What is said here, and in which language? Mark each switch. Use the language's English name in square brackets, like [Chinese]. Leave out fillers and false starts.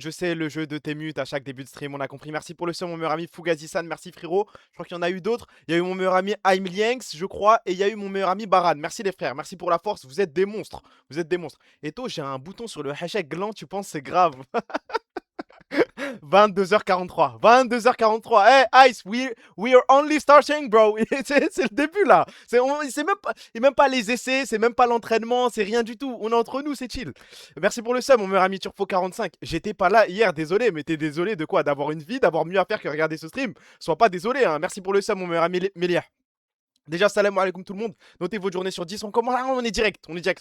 [French] Je sais, le jeu de Temut à chaque début de stream, on a compris. Merci pour le seum, mon meilleur ami Fugazi-san. Merci frérot. Je crois qu'il y en a eu d'autres. Il y a eu mon meilleur ami Aim Lienx, je crois. Et il y a eu mon meilleur ami Baran. Merci les frères. Merci pour la force. Vous êtes des monstres. Vous êtes des monstres. Et toi, j'ai un bouton sur le hashtag gland. Tu penses c'est grave? 22h43. 22h43. [English] Hey, Ice, we are only starting, bro. [French] C'est le début, là. C'est même pas les essais, c'est même pas l'entraînement, c'est rien du tout. On est entre nous, c'est chill. Merci pour le sub, mon meilleur ami Turfo45. J'étais pas là hier, désolé, mais t'es désolé de quoi? D'avoir une vie, d'avoir mieux à faire que regarder ce stream. Sois pas désolé, hein. Merci pour le sub, mon meilleur ami Mélia. Déjà, salam alaikum tout le monde. Notez votre journée sur 10. On commence, on est direct. On est direct.